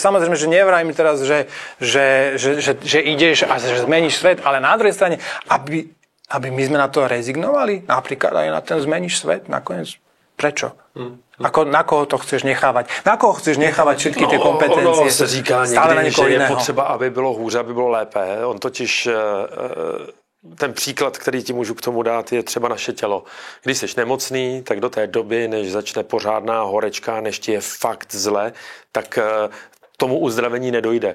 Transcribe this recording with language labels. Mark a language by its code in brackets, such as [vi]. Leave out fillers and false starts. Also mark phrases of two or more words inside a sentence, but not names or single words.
[sk] Samozrejme, že nevrajme teraz, že ideš a že zmeníš svet, ale na druhej strane, aby my sme na to rezignovali, napríklad aj na ten zmeníš svet, nakoniec. Prečo? Na koho to chceš nechávať? Na koho chceš nechávať všetky tie kompetencie? [cs] Ono se říká někdy, že je potřeba, aby bylo hůře, aby bylo lépe. On totiž... Ten příklad, který ti můžu k tomu dát, je třeba naše tělo. Když jsi nemocný, tak do té doby, než začne pořádná horečka, než ti je fakt zle, tak tomu uzdravení nedojde.